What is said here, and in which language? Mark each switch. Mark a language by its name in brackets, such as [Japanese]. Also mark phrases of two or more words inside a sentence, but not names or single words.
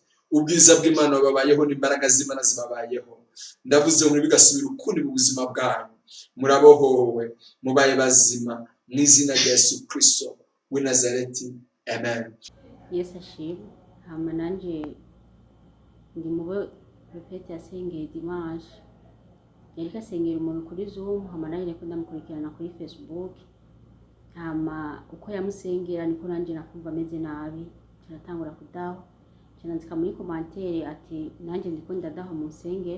[Rundi] Ubwiza bw'Imana babayeho n'imbaraga z'Imana zibabayeho. Ndavuze ngo bigasubira ukundi mu buzima bwanyu. Murabohowe mubaye bazima mu izina rya Yesu Kristo w'i Nazareti. Amen. Yesu ashimwe. Hama nanje ndi mubo Prophet yasengeye dimanche. Yariko asengera umuntu kuri Zoom, hama nanje niko ndamukurikirana kuri Facebook. Hama uko yamusengera niko nanje nakumva ameze nabi. Turatangura kudaho. Cyandika muri commentaire ati nanje ndiko ndadaho mu nsengero.